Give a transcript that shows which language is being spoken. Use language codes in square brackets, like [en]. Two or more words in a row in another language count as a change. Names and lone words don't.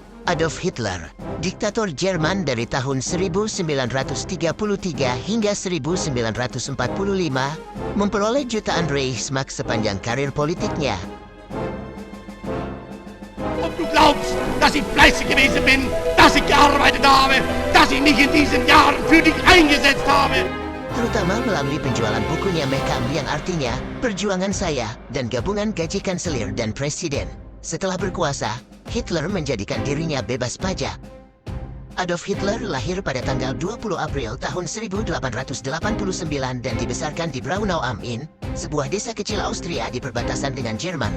[id] Adolf Hitler, diktator Jerman dari tahun 1933 hingga 1945, memperoleh jutaan Reichsmark sepanjang karir politiknya. [de] Ob du glaubst, dass ich fleißig gewesen bin, dass ich gearbeitet habe, dass ich mich in diesen Jahren für dich eingesetzt habe. [id] Terutama melalui penjualan bukunya Mein Kampf yang artinya Perjuangan Saya dan gabungan gaji kanselir dan presiden. Setelah berkuasa, Hitler menjadikan dirinya bebas pajak. Adolf Hitler lahir pada tanggal 20 April tahun 1889 dan dibesarkan di Braunau am Inn, sebuah desa kecil Austria di perbatasan dengan Jerman.